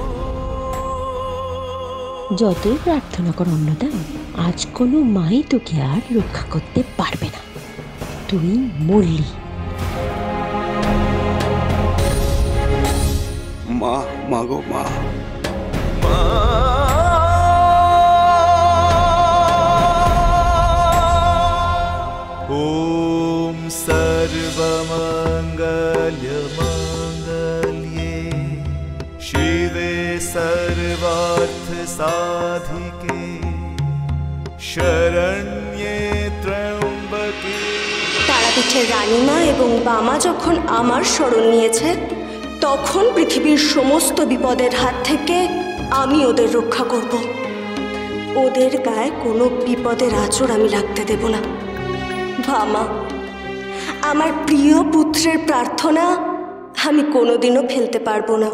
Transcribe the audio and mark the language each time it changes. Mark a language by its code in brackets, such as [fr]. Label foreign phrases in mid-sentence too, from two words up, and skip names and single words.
[bn] যতই প্রার্থনা কর অন্নদা, আজ কোনো মাই তোকে আর রক্ষা করতে পারবে না, তুই মরলি। মা, মাগো মা, [sa] ओम सर्वमंगल्य मंगल्ये शिवे सर्वार्थ साधिके शरण शरण्ये त्र्यंबके। [bn] তারাপীঠের রানীমা এবং বামা যখন আমার শরণ নিয়েছে, তখন পৃথিবীর সমস্ত বিপদের হাত থেকে আমি ওদের রক্ষা করব। ওদের গায়ে কোনো বিপদের আঁচড় আমি লাগতে দেব না। বামা, আমার প্রিয় পুত্রের প্রার্থনা আমি কোনোদিনও ফেলতে পারবো না।